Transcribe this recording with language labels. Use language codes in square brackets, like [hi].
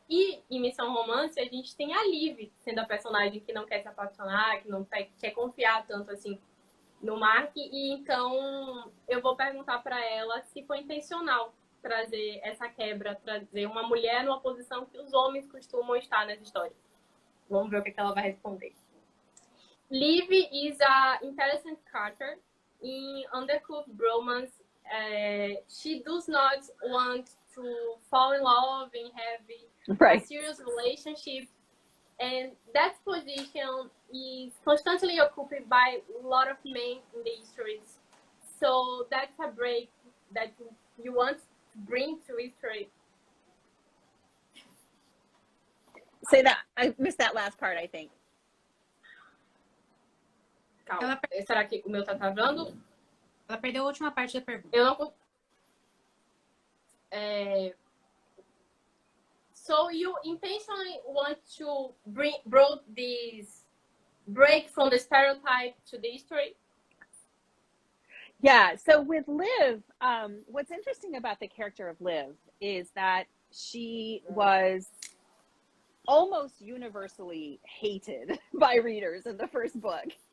[pt] E em Missão Romance, a gente tem a Liv, sendo a personagem que não quer se apaixonar, que não quer confiar tanto assim no Mark. E então eu vou perguntar para ela se foi intencional trazer essa quebra, trazer uma mulher numa posição que os homens costumam estar nas histórias. Vamos ver o que ela vai responder. [en] Liv is an intelligent character in undercooked bromance. She does not want to fall in love and have a serious relationship. And that position is constantly occupied by a lot of men in the histories. So that's a break that you want bring to history. Say that. I missed that last part, I think. [pt] Calma. Será que o meu tá travando? Ela perdeu a última parte da pergunta. Eu não... [en] So you intentionally want to brought this break from the stereotype to the history? Yeah, so with Liv, what's interesting about the character of Liv is that she was almost universally hated by readers in the first book.